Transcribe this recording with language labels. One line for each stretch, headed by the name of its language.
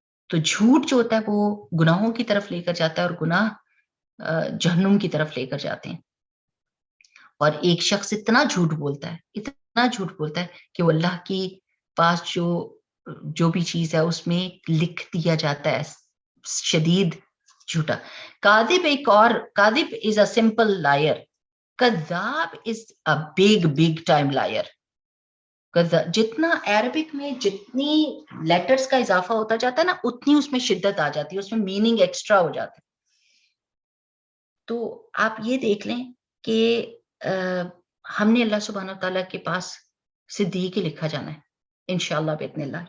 Urdu: تو جھوٹ جو ہوتا ہے وہ گناہوں کی طرف لے کر جاتا ہے, اور گناہ جہنم کی طرف لے کر جاتے ہیں. اور ایک شخص اتنا جھوٹ بولتا ہے کہ وہ اللہ کے پاس جو بھی چیز ہے اس میں لکھ دیا جاتا ہے شدید جھوٹا.
English: کاذب is a simple liar, کذاب is a big time liar.
Urdu: جتنا عربک میں جتنی لیٹرز کا اضافہ ہوتا جاتا ہے نا, اتنی اس میں شدت آ جاتی ہے, اس میں میننگ ایکسٹرا ہو جاتا ہے. تو آپ یہ دیکھ لیں کہ ہم نے اللہ سبحانہ تعالیٰ کے پاس صدیق لکھا جانا ہے انشاءاللہ باذن اللہ.